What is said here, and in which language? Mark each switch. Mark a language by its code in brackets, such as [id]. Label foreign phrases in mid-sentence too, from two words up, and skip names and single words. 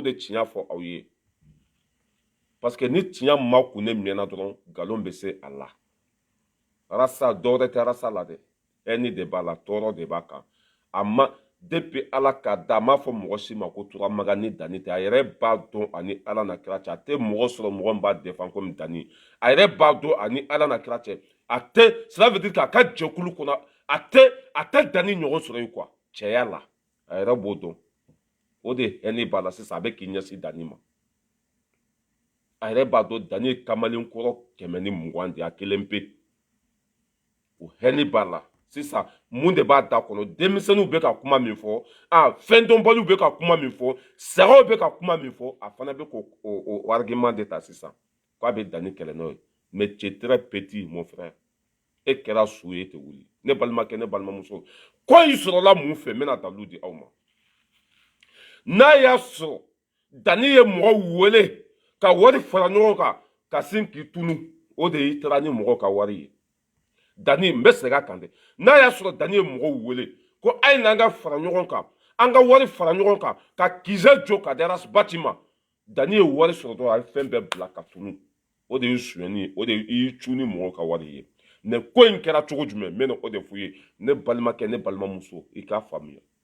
[bm] de tiɲɛ fɔ aw ye parce que ni tiɲɛ ma kun ne mɛnna dɔrɔn nkalon bɛ se a la Rasa dɔwɛrɛ tɛ Rasa la dɛ ɛni de b'a la tɔɔrɔ de b'a kan a ma depuis ala ka da a m'a fɔ mɔgɔ si ma ko turamagan ni Dani tɛ a yɛrɛ b'a dɔn ani ala na kira cɛ a tɛ mɔgɔ sɔrɔ mɔgɔ min b'a défend comme Dani a yɛrɛ b'a dɔn ani ala na kira cɛ a tɛ [fr] cela veut dire [bm] k'a ka jɛkulu kɔnɔ a tɛ Dani ɲɔgɔn sɔrɔ yen quoi cɛya la a yɛrɛ b'o dɔn o de hɛni b'a la sisan a bɛ k'i ɲɛsin Dani ma a yɛrɛ b'a dɔn Dani ye kamalen kɔrɔ 120 de a kelen pe o hɛni b'a la sisan mun de b'a da kɔnɔ denmisɛnninw bɛ ka kuma min fɔ fɛndɔnbaliw bɛ ka kuma min fɔ sagaw bɛ ka kuma min fɔ a fana bɛ k'o argument de ta sisan k'a bɛ Dani kɛlɛ n'o ye [fr] mais tu es très petit mon frère et [bm] kɛra su ye te wuli ne balimakɛ ne balimamuso ko i sɔrɔla mun fɛ n bɛna dalu di aw ma n'a y'a sɔrɔ danni ye mɔgɔ wele ka wari fara ɲɔgɔn kan ka sin k'i tunu o de y'i taara ni mɔgɔ ka wari ye danni n bɛ segin a kan dɛ n'a y'a sɔrɔ danni ye mɔgɔ wele ko a ye n'an ka fara ɲɔgɔn kan an ka wari fara ɲɔgɔn kan ka kisɛ jɔ ka da bati ma danni ye wari sɔrɔ dɔrɔn a ye fɛn bɛɛ bila ka tunu o de ye sonyɛni ye o de y'i cu ni mɔgɔ ka wari ye ne ko in kɛra cogo jumɛn n bɛna o de f'u ye ne balimakɛ ne balimamuso i k'a faamuya